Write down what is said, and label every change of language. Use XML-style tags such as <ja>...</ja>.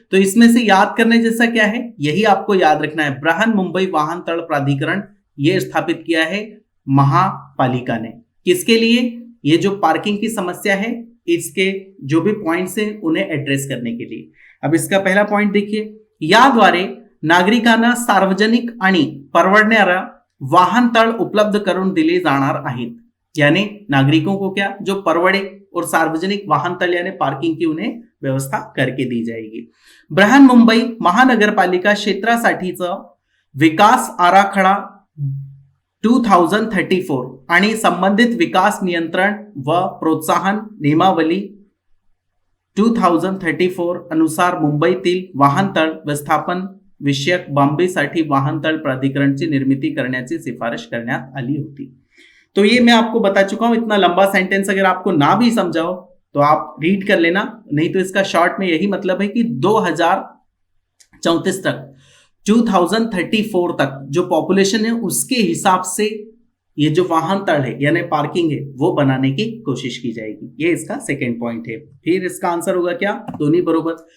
<hi>तो इसमें से याद करने जैसा क्या है, यही आपको याद रखना है. बृहन्मुंबई वाहनतळ प्राधिकरण ये स्थापित किया है महापालिका ने. किसके लिए? ये जो पार्किंग की समस्या है इसके जो भी पॉइंट्स हैं उन्हें एड्रेस करने के लिए. अब इसका पहला पॉइंट देखिए.</hi> <mr>याद्वारे नागरिकांना सार्वजनिक आणि परवडणारा वाहनतळ उपलब्ध करून दिले जाणार आहेत.</mr> <hi>यानी नागरिकों को क्या जो परवड़े और सार्वजनिक वाहनतळ यानी पार्किंग की उन्हें व्यवस्था करके दी जाएगी.</hi> <mr>बृहन्मुंबई महानगरपालिका क्षेत्रासाठीचा विकास आराखडा 2034 आणि संबंधित विकास नियंत्रण व प्रोत्साहन नियमावली 2034 अनुसार मुंबईतील वाहनतळ व्यवस्थापन विषयक बाबीसाठी वाहनतळ प्राधिकरणची निर्मिती करण्याची शिफारिश करण्यात आली होती.</mr> <hi>तो ये मैं आपको बता चुका हूं. इतना लंबा सेंटेंस अगर आपको ना भी समझाओ तो आप रीड कर लेना, नहीं तो इसका शॉर्ट में यही मतलब है कि 2034 तक 2034 तक जो पॉपुलेशन है उसके हिसाब से ये जो वाहन तल है यानी पार्किंग है वो बनाने की कोशिश की जाएगी। ये इसका सेकेंड पॉइंट है। फिर इसका आंसर होगा क्या, दोनों बरोबर।</hi>